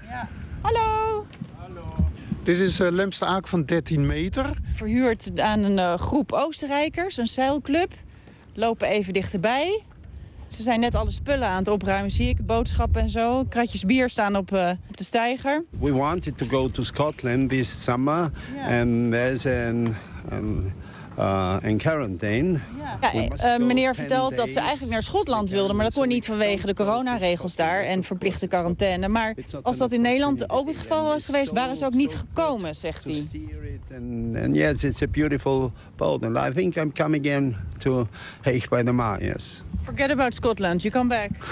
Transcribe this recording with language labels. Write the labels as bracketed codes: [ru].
[nl] Ja. Hallo! Dit is Lemste Aak van 13 meter. Verhuurd aan een groep Oostenrijkers, een zeilclub. Lopen even dichterbij. Ze zijn net alle spullen aan het opruimen, zie ik. Boodschappen en zo. Kratjes bier staan op de steiger. [en] We wanted to go to Scotland this summer. [nl] En er is een quarantaine. Ja. Meneer vertelt dat ze eigenlijk naar Schotland wilden, maar dat kon niet vanwege de coronaregels daar en verplichte quarantaine. Maar als dat in Nederland ook het geval was geweest, waren ze ook niet gekomen, zegt hij. [en] En yes, it's a beautiful boat. And I think I'm coming again to Heeg by the Maas, yes. Forget about Scotland, you come back.